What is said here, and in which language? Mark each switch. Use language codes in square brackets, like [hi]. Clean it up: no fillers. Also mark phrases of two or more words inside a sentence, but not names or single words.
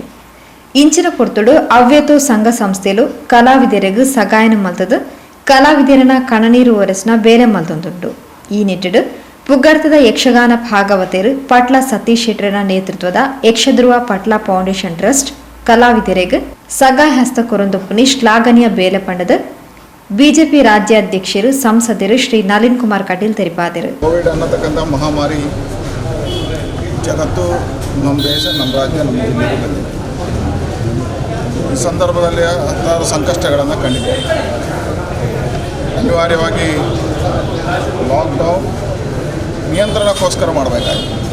[tcy] ಇಂಚಿನ ಪೊರ್ತುಡು ಅವ್ಯತೋ ಸಂಘ ಸಂಸ್ಥೆಲು ಕಲಾವಿದರಿಗೂ ಸಗಾಯನ ಮಲ್ತದು ಕಲಾವಿದರನ ಕಣನೀರು ಒರೆಸಿನ ಬೇರೆ ಮಲ್ತೊಂದುಂಟು. ಈ ನಿಟ್ಟಿಡು ಪುಗ್ಗರ್ತದ ಯಕ್ಷಗಾನ ಭಾಗವತರು ಪಟ್ಲ ಸತೀಶ್ ಶೆಟ್ಟರನ ನೇತೃತ್ವದ ಯಕ್ಷಧ್ರುವ ಪಟ್ಲ ಫೌಂಡೇಶನ್ ಟ್ರಸ್ಟ್ ಕಲಾವಿದರಿಗೆ ಸಗಾಯ ಹಸ್ತ ಕೊರೊಂದುಪ್ಪುನಿ ಶ್ಲಾಘನೀಯ ಬೇಲೆ ಪಂಡದ ಬಿಜೆಪಿ ರಾಜ್ಯಾಧ್ಯಕ್ಷರು ಸಂಸದರು ಶ್ರೀ ನಳಿನ್ ಕುಮಾರ್ ಕಟೀಲ್ ತಿಳಿಸಿದರು. [kn] ಕೋವಿಡ್ ಅನ್ನತಕ್ಕಂಥ ಮಹಾಮಾರಿ ಜಗತ್ತು, ನಮ್ಮ ದೇಶ, ನಮ್ಮ ರಾಜ್ಯ, ನಮ್ಮ ಜಿಲ್ಲೆಗೆ ಬಂದಿದೆ. ಈ ಸಂದರ್ಭದಲ್ಲಿ ಹತ್ತಾರು ಸಂಕಷ್ಟಗಳನ್ನು ಕಂಡಿದೆ. ಅನಿವಾರ್ಯವಾಗಿ ಲಾಕ್ಡೌನ್ ನಿಯಂತ್ರಣಕ್ಕೋಸ್ಕರ ಮಾಡಬೇಕಾಗಿದೆ.